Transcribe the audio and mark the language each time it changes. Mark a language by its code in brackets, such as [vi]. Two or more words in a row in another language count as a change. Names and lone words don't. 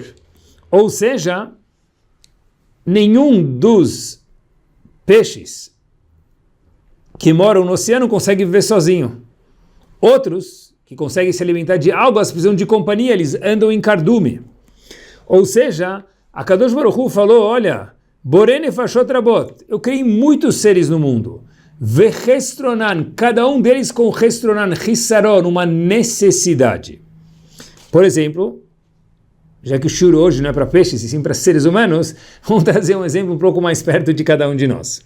[pt] Ou seja, nenhum dos peixes que moram no oceano consegue viver sozinho. Outros, que conseguem se alimentar de algas, precisam de companhia, eles andam em cardume. Ou seja, a [he] קדוש ברוך הוא [pt] falou, olha, [he] בורא נפשות רבות, [pt] eu criei muitos seres no mundo. Vechestronan, cada um deles com chestronan, hissaron, uma necessidade. Por exemplo, já que o shur hoje não é para peixes, e sim para seres humanos, vamos trazer um exemplo um pouco mais perto de cada um de nós.